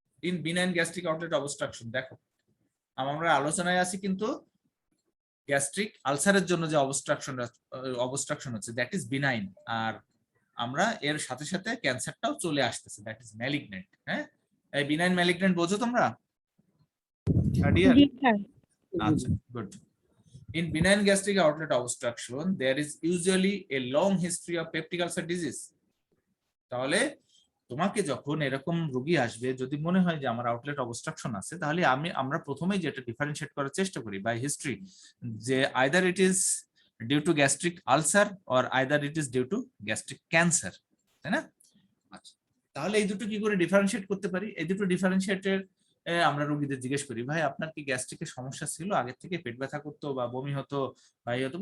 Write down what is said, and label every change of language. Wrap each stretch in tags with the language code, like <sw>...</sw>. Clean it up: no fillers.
<bn>In benign gastric outlet obstruction, দেখো আমরা আলোচনায় আছি কিন্তু গ্যাস্ট্রিক আলসারের জন্য যে অবস্ট্রাকশন হচ্ছে</bn> <en>that is benign,</en> <bn>আর আমরা এর সাথে সাথে ক্যান্সারটাও চলে আসতেছে,</bn> <en>That is malignant.</en> <bn>হ্যাঁ, এই বিনাইন ম্যালিগন্যান্ট বোঝো তোমরা? জি স্যার। আচ্ছা, good.</bn> <en>In benign gastric outlet obstruction, there is usually a long history of peptic ulcer disease.</en> <bn>তাহলে তোমাকে যখন এরকম রোগী আসবে, যদি মনে হয় যে আমার আউটলেট অবস্ট্রাকশন আছে, তাহলে আমরা প্রথমেই যেটা ডিফারেন্সিয়েট করার চেষ্টা করি বাই হিস্ট্রি, যে</bn> <en>either it is due to gastric ulcer or either it is due to gastric cancer,</en> <bn>তাই না? আচ্ছা, তাহলে এই দুটো কি করে ডিফারেন্সিয়েট করতে পারি? এই দুটো ডিফারেন্সিয়েটের আমরা রোগীদের জিজ্ঞেস করি, ভাই আপনার কি গ্যাস্ট্রিকের সমস্যা ছিল আগে থেকে, পেট ব্যথা করতো বা বমি হতো বা ইয়ে হতো?</bn>